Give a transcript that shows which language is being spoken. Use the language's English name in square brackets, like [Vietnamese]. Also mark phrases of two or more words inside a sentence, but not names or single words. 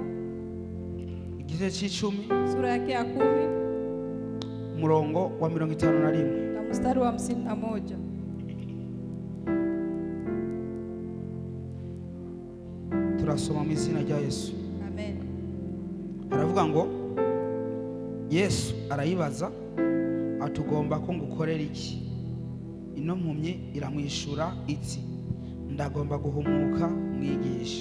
[Rundi] Igice c'icumi. [Swahili] Sura yake ya 10. [Rundi] Murongo wa 51. [Swahili] Na mstari wa 51. [Rundi] Turasoma mu izina rya Yesu. Amen. Aravuga ngo Yesu arayibaza atugomba ko ngukorera iki? Ino mpumyi iramwishura iti ndagomba guhumuka mwigisha.